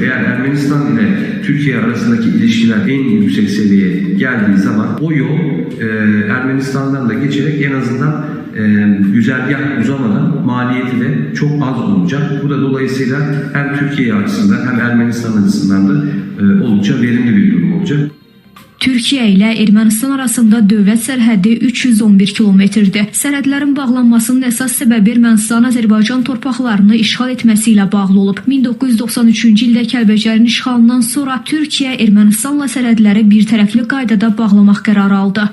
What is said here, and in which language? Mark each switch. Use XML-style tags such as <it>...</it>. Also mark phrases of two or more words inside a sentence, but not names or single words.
<tr>Eğer Ermenistan ile Türkiye arasındaki ilişkiler en yüksek seviyeye geldiği zaman o yol Ermenistan'dan da geçerek en azından güzergah uzamadan maliyeti de çok az olacak. Bu da dolayısıyla hem Türkiye açısından hem Ermenistan açısından da oldukça verimli bir durum olacak.</tr> <az>Türkiyə ilə Ermənistan arasında dövlət sərhədi 311 kilometrdir. Sərhədlərin bağlanmasının əsas səbəbi Ermənistan Azərbaycan torpaqlarını işğal etməsi ilə bağlı olub. 1993-cü ildə Kəlbəcərin işğalından sonra Türkiyə Ermənistanla sərhədləri bir tərəfli qaydada bağlamaq qərarı aldı.</az>